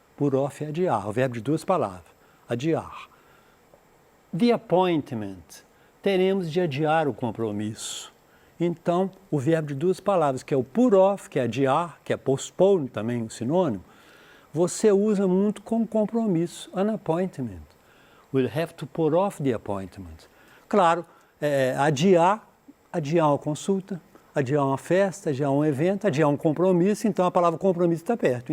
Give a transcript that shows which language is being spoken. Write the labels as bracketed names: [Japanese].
[Portuguese] Put off é adiar, o verbo de duas palavras. Adiar. [English] The appointment. [Portuguese] Teremos de adiar o compromisso. Então, o verbo de duas palavras, que é o put off, que é adiar, que é postpone também, um sinônimo, você usa muito com compromisso, [English] an appointment. We'll have to put off the appointment. [Portuguese] Claro, adiar uma consulta, adiar uma festa, adiar um evento, adiar um compromisso, então a palavra compromisso está perto.